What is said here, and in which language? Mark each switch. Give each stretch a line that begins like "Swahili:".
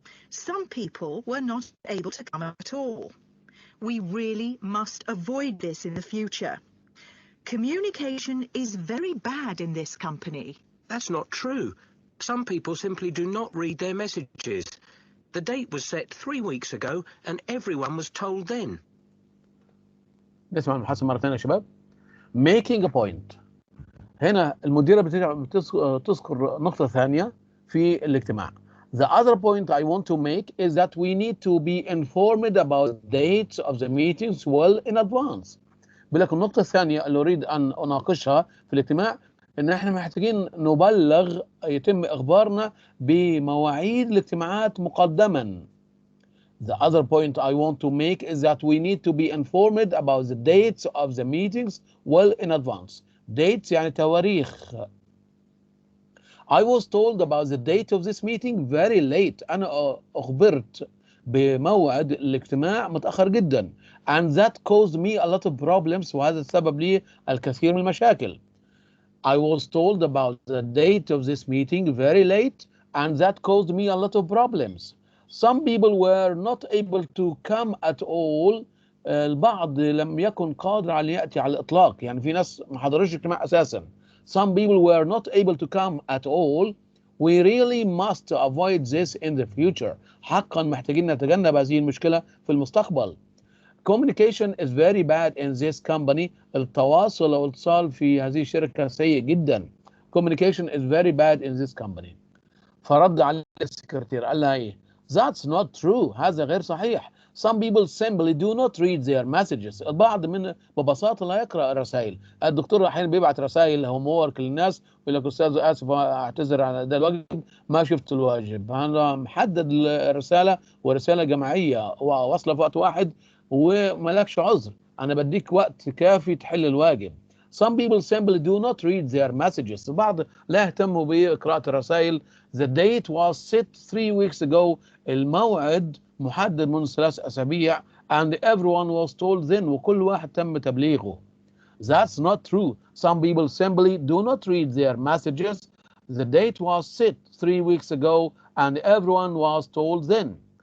English: Some people were not able to come at all. We really must avoid this in the future. Communication is very bad in this company. That's not true. Some people simply do not read their messages. The date was set 3 weeks ago and everyone was told then.
Arabic: نسمع المحادثة مرة ثانية يا شباب.
English: Making a point.
Arabic: هنا المديرة بتذكر نقطة ثانية في الاجتماع.
English: The other point I want to make is that we need to be informed about dates of the meetings well in advance.
Arabic: بلك النقطة الثانية اللي أريد أن أناقشها في الاجتماع إن إحنا محتاجين نبلغ يتم إخبارنا بمواعيد الاجتماعات مقدما.
English: The other point I want to make is that we need to be informed about the dates of the meetings well in advance.
Arabic: Dates يعني تواريخ.
English: I was told about the date of this meeting very late.
Arabic: أنا أخبرت بموعد الاجتماع متأخر جدا.
English: And that caused me a lot of problems.
Arabic: وهذا السبب لي الكثير من المشاكل.
English: I was told about the date of this meeting very late, and that caused me a lot of problems. Some people were not able to come at all.
Arabic: البعض لم يكن قادر على يأتي على الإطلاق. يعني في ناس ما حضروش الاجتماع أساسا.
English: Some people were not able to come at all. We really must avoid this in the future.
Arabic: حقا محتاجين نتجنب هذه المشكلة في المستقبل.
English: Communication is very bad in this company.
Arabic: التواصل والاتصال في هذه الشركة سيء جدا.
English: Communication is very bad in this company.
Arabic: فرد على السكرتير قال لها ايه؟
English: That's not true.
Arabic: هذا غير صحيح.
English: Some people simply do not read their messages.
Arabic: البعض من ببساطة لا يقرأ الرسائل. الدكتور أحيانا بيبعت رسائل هوم وورك للناس يقول لك أستاذ آسف أعتذر على ده الواجب ما شفت الواجب. أنا محدد الرسالة ورسالة جماعية وواصلة في وقت واحد وملكش عذر. أنا بديك وقت كافي تحل الواجب.
English: Some people simply do not read their messages.
Arabic: البعض لا يهتموا بقراءة الرسائل.
English: The date was set 3 weeks ago.
Arabic: الموعد محدد منذ 3 أسابيع.
English: And everyone was told then.
Arabic: وكل واحد تم تبليغه.
English: That's not true. Some people simply do not read their messages. The date was set 3 weeks ago and everyone was told then.